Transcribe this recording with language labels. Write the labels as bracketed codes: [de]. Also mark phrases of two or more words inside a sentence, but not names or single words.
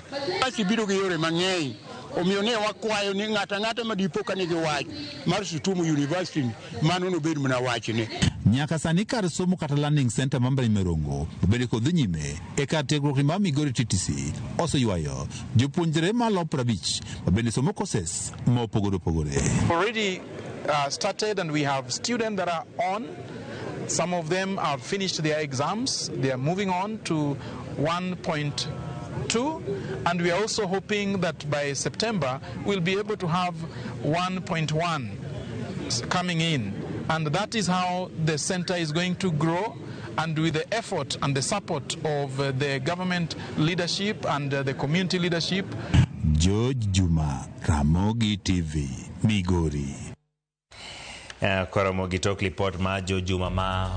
[luo] Basi biro gi yore mang'eny omiyo ne wakwayo ni ng'ata ma dipo ka nigi wach mar Situmu University mano no bed mana wachne. Nyaka sani kar somo kata [en] learning center [luo] ma mbalariany ma Rongo obede kod dhi nyime e kar tiegruok ma Migori TTC oseywayo jopuonjre malo 50 ma bende somo courses ma opogore opogore. [en] Already started and we have students that are on. Some of them have finished their exams. They are moving on to 1.2 and we are also hoping that by September we'll be able to have 1.1 coming in. And that is how the center is going to grow, and with the effort and the support of the government leadership and the community leadership. George Juma, Ramogi TV, Migori. [luo] Ramogi talk report ma George Juma ma